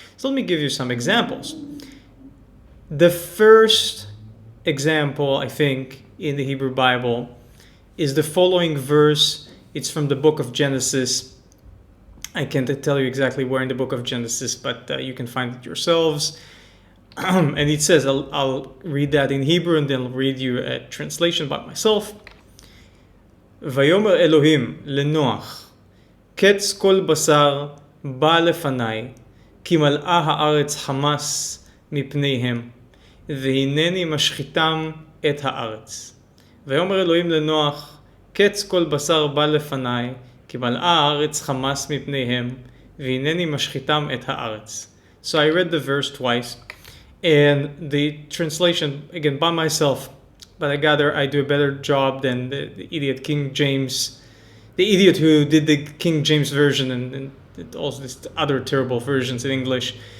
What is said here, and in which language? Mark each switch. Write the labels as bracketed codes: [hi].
[en] So let me give you some examples. The first example, I think, in the Hebrew Bible is the following verse. It's from the book of Genesis. I can't tell you exactly where in the book of Genesis, but you can find it yourselves. And it says, I'll read that in Hebrew and then I'll read you a translation by myself. [he] ויאמר אלוהים לנוח, קץ כל בשר בא לפניי, כי מלאה הארץ חמס מפניהם, והנני משחיתם את הארץ. ויאמר אלוהים לנוח, קץ כל בשר בא לפניי, כי מלאה הארץ חמס מפניהם, והנני משחיתם את הארץ. [en] So I read the verse twice, and the translation, again, by myself, but I gather I do a better job than the idiot King James, the idiot who did the King James version and also these other terrible versions in English.